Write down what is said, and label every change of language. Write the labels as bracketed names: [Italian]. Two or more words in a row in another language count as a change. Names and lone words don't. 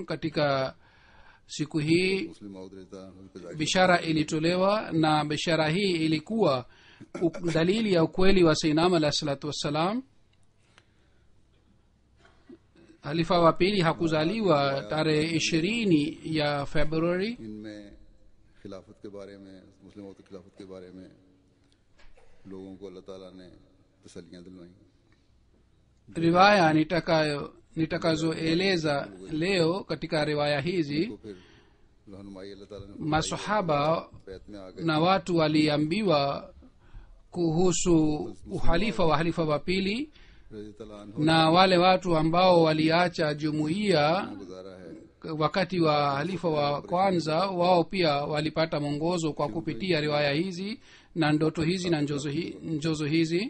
[Swahili] Katika siku hii bishara ilitolewa, na bishara hii ilikuwa dalili ya ukweli wa Sayyidina [Arabic] عليه الصلاة والسلام. [Swahili] Halifa wa pili hakuzaliwa tarehe 20 ya Februari. [Urdu] ان میں خلافت کے بارے میں، مسلموں کی خلافت کے بارے میں لوگوں کو اللہ تعالیٰ نے تسلیاں دلوائیں. [Swahili] Riwaya nitakazoeleza leo katika riwaya hizi, masahaba na watu waliambiwa kuhusu uhalifa wa halifa wa pili, na wale watu ambao waliacha jumuiya wakati wa halifa wa kwanza, wao pia walipata mwongozo kwa kupitia riwaya hizi na ndoto hizi na njozo hizi.